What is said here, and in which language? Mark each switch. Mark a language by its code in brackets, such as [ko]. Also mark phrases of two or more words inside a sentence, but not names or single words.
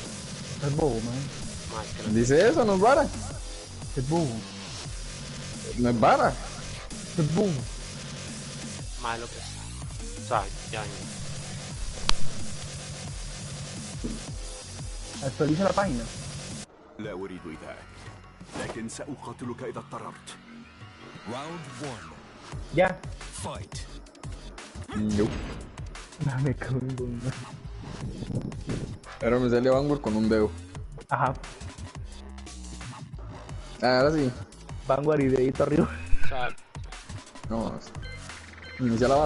[es] Es bobo, man. Mae, es que no. Dice eso, no es vara. Es bobo. No es vara. Es bobo. Mae, López. Suave, ya. Actualiza la página. [ar] لا أريد ذاك لكن سأقاتلك إذا اضطررت. [es] Round 1. Ya. Fight. No. No me cago en bomba. Ahora me sale Vanguard con un dedo. Ajá. Ahora sí. Vanguard y dedito arriba. Suave. No. Inicia la vara.